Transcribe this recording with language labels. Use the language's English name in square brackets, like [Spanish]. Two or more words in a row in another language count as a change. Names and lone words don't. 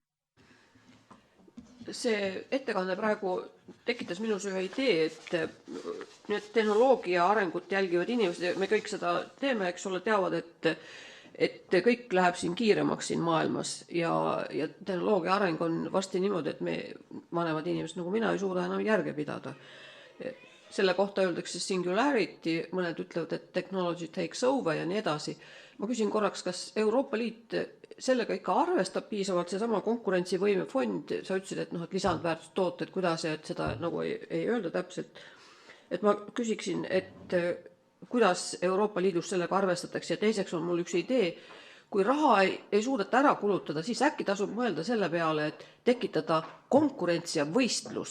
[Estonian] See ettekanne praegu tekitas minus ühe idee, et need tehnoloogia arengut jälgivad inimesed, me kõik seda teeme, eks ole, teavad, et kõik läheb siin kiiremaks siin maailmas ja tehnoloogia areng on vasti niimoodi, et me vanemad inimesed nagu mina ei suuda enam järge pidada. Selle kohta öeldakse singularity, mõned ütlevad, et [English] technology takes over [Estonian] ja nii edasi. Ma küsin korraks, kas Euroopa Liit sellega ikka arvestab piisavalt, seesama konkurentsivõime fond, sa ütlesid, et lisandväärtust tooted, kuidas ja et seda nagu ei öelda täpselt. Et ma küsiksin, et kuidas Euroopa Liidus sellega arvestatakse ja teiseks on mul üks idee, kui raha ei suudeta ära kulutada, siis äkki tasub mõelda selle peale, et tekitada konkurents ja võistlus.